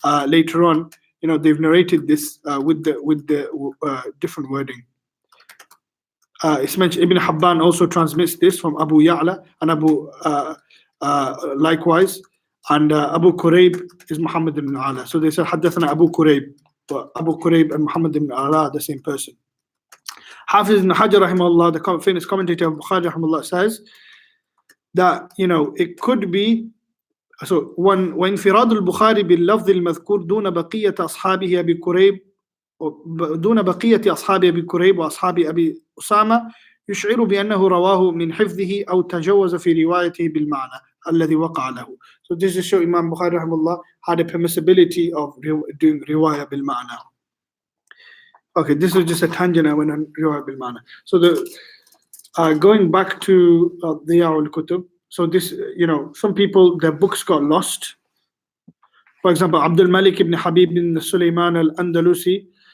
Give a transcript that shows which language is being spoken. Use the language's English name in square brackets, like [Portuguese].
[English] Later on, they've narrated this with the different wording. It's mentioned Ibn Habban also transmits this from Abu Ya'la and Abu likewise, and Abu Kurayb is Muhammad ibn Ala. So they said Haddathana Abu Kurayb, but Abu Kurayb and Muhammad ibn Ala are the same person. Hafiz ibn Hajar rahimahullah, the famous commentator of Bukhari rahimahullah, says that it could be so [Arabic] وانفراد البخاري باللفظ المذكور دون بقية أصحابه أبي كريب دون بقية أصحاب أبي كريب وأصحاب أبي أسامة يشعر بأنه رواه من حفظه أو تجوز في روايته بالمعنى الذي وقع له. [English] So this is show Imam Bukhari rahimahullah had a permissibility of doing riwayah bil ma'na. Okay, this is just a tangent I went on riwayah bil ma'na. So going back to the Ya'ul Kutub. So this, some people, their books got lost. For example, Abdul Malik ibn Habib ibn Sulaiman al-Andalusi.